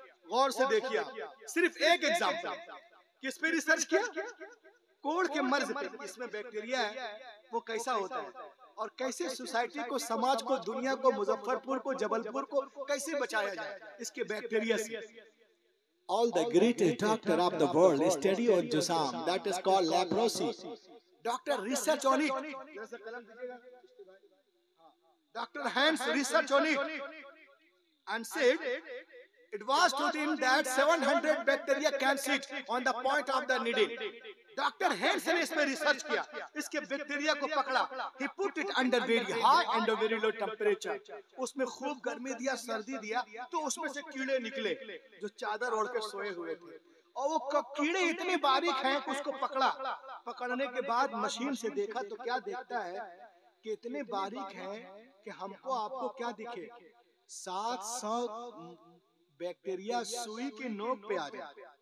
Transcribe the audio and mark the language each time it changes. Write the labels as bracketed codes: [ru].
[hi] गौर से देखिए, सिर्फ एक एग्जाम्पल, किस पे रिसर्च किया? कोढ़ के मर्ज पे। इसमें बैक्टीरिया है, वो कैसा होता है और कैसे सोसाइटी को, समाज को, दुनिया को, मुजफ्फरपुर को, जबलपुर को कैसे बचाया जाए इसके बैक्टीरिया से। [en] All the greatest doctor of the world study on Jusam, that is called leprosy. Doctor research on it. Dr. Hans research on it and said it was told him that 700 bacteria can sit on the point of the needle. [hi] Doctor hence ने इसमें research किया, इसके bacteria को पकड़ा, [en] he put it under very high and very low temperature, [hi] उसमें खूब गर्मी दिया, सर्दी दिया, तो उसमें से कीड़े निकले जो चादर ओढ़ के सोए हुए थे। और वो कीड़े इतने बारीक हैं कि उसको पकड़ा। पकड़ने के बाद मशीन से देखा तो क्या देखता है कि इतने बारीक हैं कि हमको आपको क्या दिखे, 700 बैक्टीरिया सुई की नोक पे आ जाए।